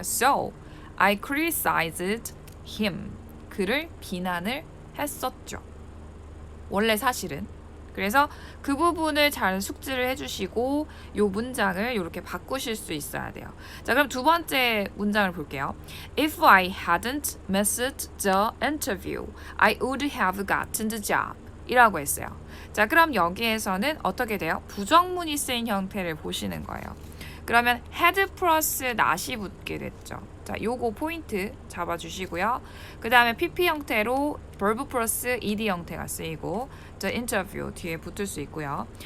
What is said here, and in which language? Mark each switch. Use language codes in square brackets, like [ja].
[en] So, I criticized him. [ko] 그를 비난을 했었죠. 원래 사실은. 그래서 그 부분을 잘 숙지를 해주시고 이 문장을 이렇게 바꾸실 수 있어야 돼요. 자, 그럼 두 번째 문장을 볼게요. [en] If I hadn't missed the interview, I would have gotten the job. [ko] 이라고 했어요. 자, 그럼 여기에서는 어떻게 돼요? 부정문이 쓰인 형태를 보시는 거예요. 그러면 had 플러스 not이 붙게 됐죠. 자, 요거 포인트 잡아주시고요. 그 다음에 PP 형태로 verb 플러스 ed 형태가 쓰이고 the interview 뒤에 붙을 수 있고요.